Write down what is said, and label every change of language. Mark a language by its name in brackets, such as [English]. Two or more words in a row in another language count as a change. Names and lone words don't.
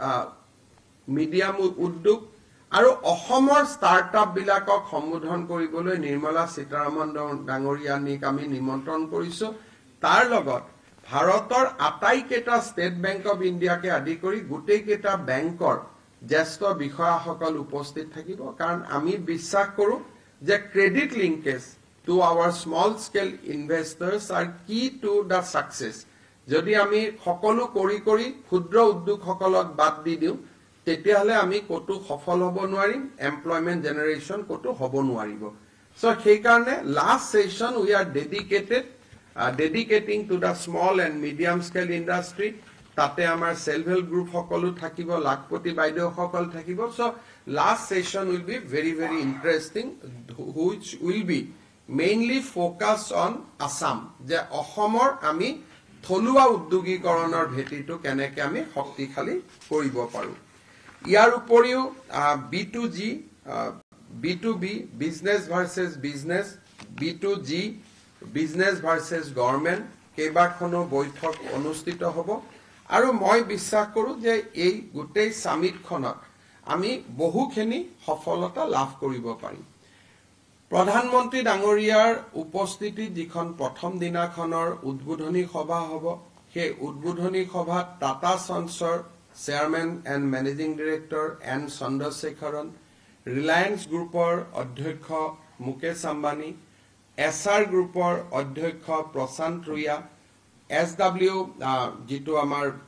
[Assamese] মিডিয়াম উদ্যোগ আৰু অসমৰ ষ্টাৰ্টআপ বিলাকক সম্বোধন কৰিবলৈ নিৰ্মলা সীতাৰমণ ডাঙৰীয়ানিক আমি নিমন্ত্ৰণ কৰিছো তাৰ লগত ভাৰতৰ আটাইকেইটা ষ্টেট বেংক অফ ইণ্ডিয়াকে আদি কৰি গোটেইকেইটা বেংকৰ জ্যেষ্ঠ বিষয়াসকল উপস্থিত থাকিব কাৰণ আমি বিশ্বাস কৰো যে [English] credit linkage to our small scale investors are key to the success [Assamese] যদি আমি সকলো কৰি ক্ষুদ্ৰ উদ্যোগ সকলক বাদ দি দিও তেতিয়াহলে আমি কতো সফল হ'ব নোৱাৰিম [English] employment generation [Assamese] কতো হ'ব নোৱাৰিব So সেইকাৰণে [English] last session we are dedicating to the small and medium scale industry. [Assamese] তাতে আমাৰ [English] self help group [Assamese] সকলো থাকিব, লাখপতি বাইদেউ সকল থাকিব. [English] So last session will be very interesting, which will be mainly focused on Assam. [Assamese] যে অসমৰ আমি থলুৱা উদ্যোগীকৰণৰ ভেটিটো কেনেকৈ আমি শক্তিশালী কৰিব পাৰোঁ. ইয়াৰ উপৰিও [English] B2G, B2B, business versus business, B2G, business versus government, [Assamese] কেইবাখনো বৈঠক অনুষ্ঠিত হ'ব. আৰু মই বিশ্বাস কৰোঁ যে এই গোটেই সামিটখনত আমি বহুখিনি সফলতা লাভ কৰিব পাৰিম. প্ৰধানমন্ত্ৰী ডাঙৰীয়াৰ উপস্থিতিত যিখন প্ৰথম দিনাখনৰ উদ্বোধনী সভা হ'ব, সেই উদ্বোধনী সভাত টাটা সন্সৰ [English] chairman and managing director [Assamese] এন চন্দ্ৰশেখৰন, ৰিলায়েন্স গ্ৰুপৰ অধ্যক্ষ মুকেশ আম্বানী, এছআৰ গ্ৰুপৰ অধ্যক্ষ প্ৰশান্ত ৰুয়া, SW যিটো আমাৰ